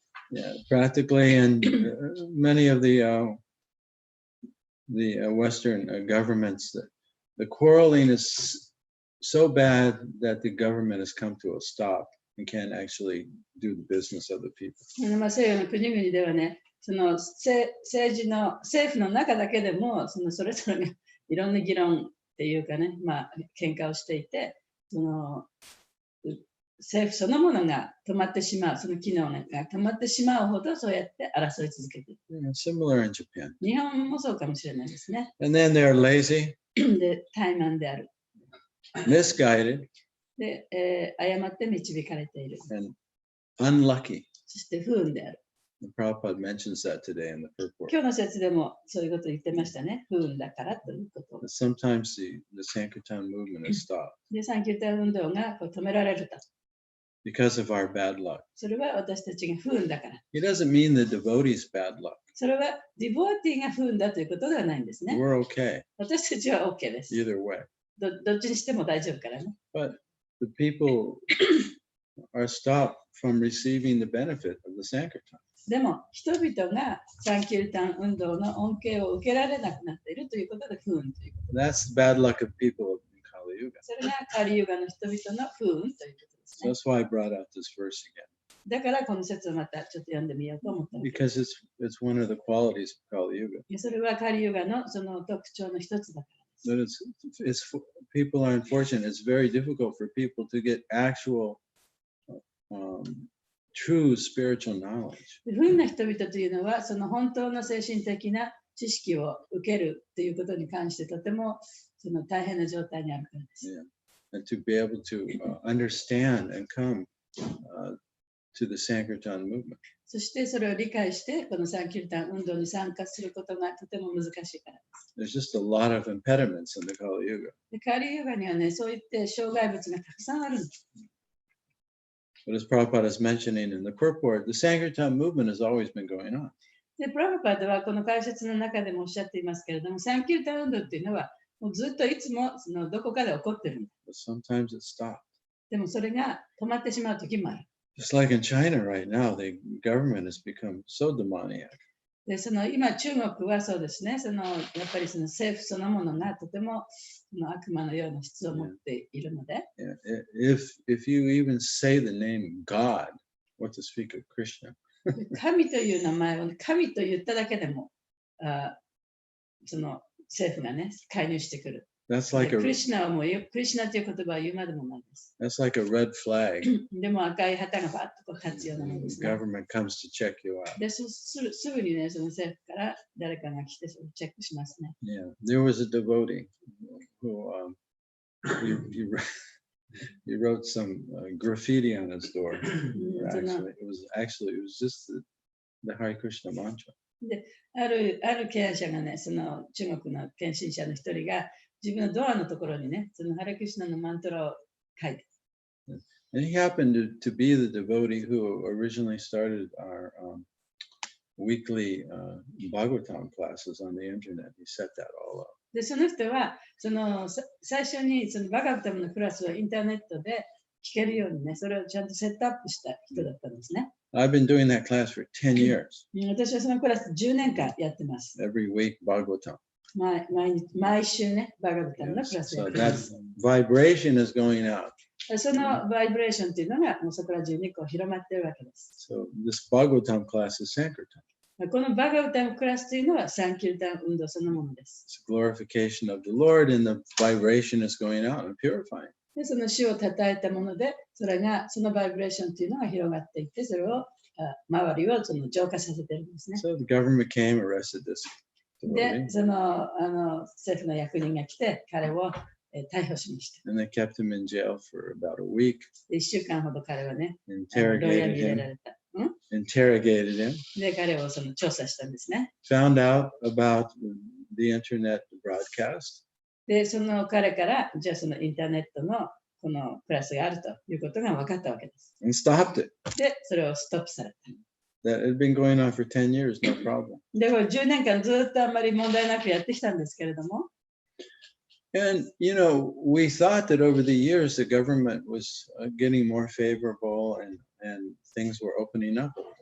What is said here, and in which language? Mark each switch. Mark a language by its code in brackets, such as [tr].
[en] Yeah, practically, and many of the Western governments, the quarreling is so bad that the government has come to a stop and can't actually do the business of the people. [ja] 西洋の国々ではね、政府の中だけでも、それぞれがいろんな議論っていうかね、喧嘩をしていて、政府そのものが止まってしまう、その機能が止まってしまうほどそうやって争い続けている。 [en] Similar in Japan. [ja] 日本もそうかもしれないですね。 [en] And then they're lazy, [ja] で、怠慢である。 [en] misguided, [ja] で、誤って導かれている。 [en] and unlucky. [ja] そして不運である。 [en] The Prabhupada mentions that today in the purport. [ja] 今日の説でもそういうことを言ってましたね。不運だからということを。 [en] Sometimes the Sankirtan movement is stopped [ja] で、サンキューター運動が止められると。 [en] because of our bad luck. [ja] それは私たちが不運だから。 [en] It doesn't mean the devotees' bad luck. [ja] それはディボーティーが不運だということではないんですね。 [en] We're okay [ja] 私たちは OK です。 [en] either way. [ja] どっちにしても大丈夫からね。 [en] But the people are stopped from receiving the benefit of the Sankirtan. [ja] でも、人々がサンキュータン運動の恩恵を受けられなくなっているということで不運ということ。 [en] That's the bad luck of people in Kali Yuga. [ja] それがカリユガの人々の不運ということですね。 [en] That's why I brought out this verse again. [ja] だからこの説をまたちょっと読んでみようと思ったわけです [en] Because it's one of the qualities of Kali Yuga. [ja] それはカリユガのその特徴の一つだからです [en] That people are unfortunate. It's very difficult for people to get actual, true spiritual knowledge. [ja] 不運な人々というのは、その本当の精神的な知識を受けるということに関してとてもその大変な状態にあるからです。 [en] Yeah. And to be able to understand and come to the Sankirtan movement. [ja] そしてそれを理解して、このサンキュータン運動に参加することがとても難しいからです。 [en] There's just a lot of impediments in the Kali Yuga. [ja] でカリユガにはね、そういって障害物がたくさんあるんです。 [en] But as Prabhupada is mentioning in the purport, the Sankirtan movement has always been going on. [ja] で、プラブパードはこの解説の中でもおっしゃっていますけれども、サンキュータン運動っていうのは、もうずっといつもそのどこかで起こってるんだ。 [en] But sometimes it stopped. [ja] でもそれが止まってしまう時もある。 [en] Just like in China right now, the government has become so demoniac. [ja] で、今中国はそうですね、やっぱりその政府そのものがとてもその悪魔のような質を持っているので、 [en] Yeah. If you even say the name God, what to speak of Krishna, [ja] 神という名前を神と言っただけでも、その政府がね、介入してくる。 [en] that's like [ja] クリ [en] a [ja] シナをもうクリシナという言葉を言うまでもないです。 [en] that's like a red flag. [ja] でも赤い旗がバッとこう立つようなもので [en] The [ja] すね。 [en] government comes to check you out. [ja] ですぐにね、その政府から誰かが来てそれをチェックしますね。 [en] Yeah, there was a devotee who he wrote some graffiti on his door. It was just the Hare Krishna mantra. [ja] ある敬愛者がね、その中国の献身者の一人が自分のドアのところにね、そのハレクリシナのマントラを書いて。 [en] And he happened to be the devotee who originally started our weekly Bhagavatam classes on the internet. He set that all up. [ja] で、その人は最初にそのバガバタムのクラスをインターネットで聞けるようにね、それをちゃんとセットアップした人だったんですね。 [en] I've been doing that class for 10 years. [ja] 私はそのクラス10年間やってます。 [en] Every week, Bhagavatam. [ja] 毎週ね、バガバタムのクラスをや [en] So [ja] ってま [en] that [ja] す。 [en] vibration is going out. [ja] そのバイブレーションっていうのがもうそこら中にこう広まってるわけです。 [en] So this Bhagavatam class is Sankirtan. [ja] このバガバタムクラスというのはサンキュータン運動そのものです。 [en] It's glorification of the Lord, and the vibration is going out and purifying. [ja] で、その主を称えたもので、そのバイブレーションっていうのが広がっていって、それを周りをその浄化させてるんですね。 [en] So the government came, arrested this [ja] で、 [en] devotee, [ja] 政府の役人が来て、彼を逮捕しました。 [en] and they kept him in jail for about a week, [ja] 1週間ほど彼はね、牢屋 [en] interrogated [ja] に入れら [en] him, [ja] れた。 [en] interrogated him, [ja] で、彼をその調査したんですね。 [en] found out about the internet broadcast, [ja] で、その彼から、じゃあそのインターネットのこのクラスがあるということが分かったわけです。 [en] and stopped it. [ja] で、それをストップされた。 [en] That had been going on for 10 years, no problem. [ja] で、これ10年間ずっとあんまり問題なくやってきたんですけれども、 [en] And, you know, we thought that over the years the government was getting more favorable and things were opening up.